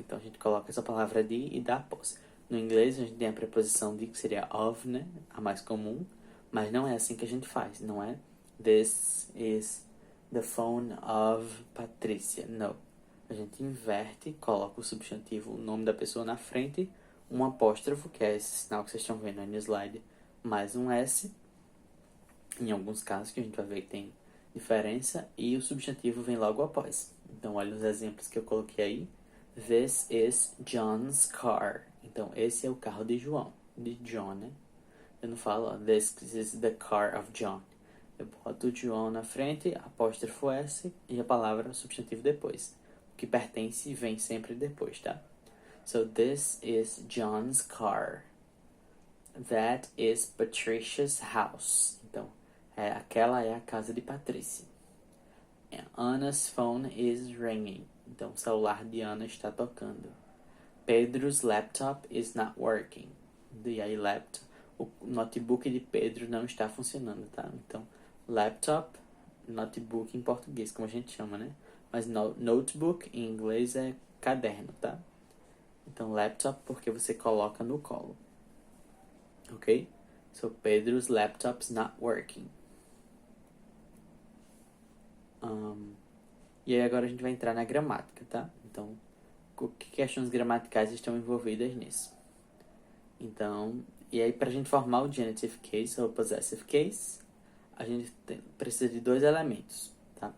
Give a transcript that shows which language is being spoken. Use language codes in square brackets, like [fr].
[pt] Então a gente coloca essa palavra de e dá posse. No inglês a gente tem a preposição de, que seria of, né? A mais comum. Mas não é assim que a gente faz, não é? [en] This is the phone of Patrícia. [pt] Não. A gente inverte, coloca o substantivo, o nome da pessoa na frente, um apóstrofo, que é esse sinal que vocês estão vendo aí no slide, mais um S. Em alguns casos que a gente vai ver que tem diferença, e o substantivo vem logo após. Então, olha os exemplos que eu coloquei aí. [en] This is John's car. [pt] Então, esse é o carro de João, de John, né? Eu não falo, [en] this is the car of John. [pt] Eu boto o John na frente, apóstrofo S e a palavra substantivo depois. O que pertence vem sempre depois, tá? [en] So, this is John's car. That is Patricia's house. [pt] Então, aquela é a casa de Patrícia. [en] Anna's phone is ringing. [pt] Então, o celular de Ana está tocando. [en] Pedro's laptop is not working. [pt] E aí, laptop. O notebook de Pedro não está funcionando, tá? Então, laptop, notebook em português, como a gente chama, né? Mas notebook em inglês é caderno, tá? Então, laptop porque você coloca no colo. Ok? [en] So, Pedro's laptop's not working. [pt] E aí agora a gente vai entrar na gramática, tá? Então, que questões gramaticais estão envolvidas nisso? Então, e aí pra gente formar o genitive case ou possessive case, a gente precisa de dois elementos, tá?